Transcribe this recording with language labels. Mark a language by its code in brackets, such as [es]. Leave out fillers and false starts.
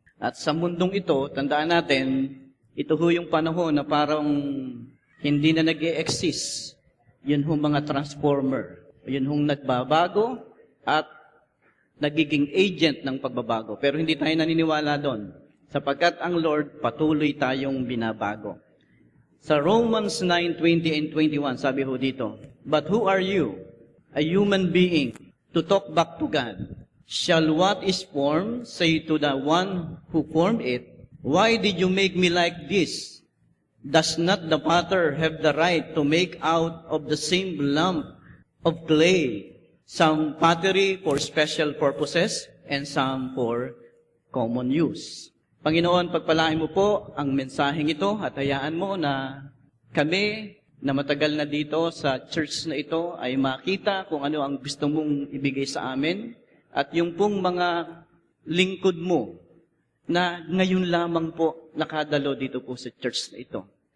[tl] At sa mundong ito, tandaan natin, ito ho yung panahon na parang hindi na nag-e-exist. Yun ho mga transformer. Yun hong nagbabago at nagiging agent ng pagbabago. Pero hindi tayo naniniwala doon, sapagkat ang Lord patuloy tayong binabago. Sa [en] Romans 9:20 and 21, [tl] sabi ho dito, [en] "But who are you, a human being, to talk back to God? Shall what is formed say to the one who formed it, why did you make me like this? Does not the potter have the right to make out of the same lump of clay some pottery for special purposes and some for common use?" [tl] Panginoon, pagpalain mo po ang mensaheng ito at hayaan mo na kami na matagal na dito sa church na ito ay makita kung ano ang gusto mong ibigay sa amin at yung pong mga lingkod mo na ngayon lamang po nakadalo dito po sa church na ito.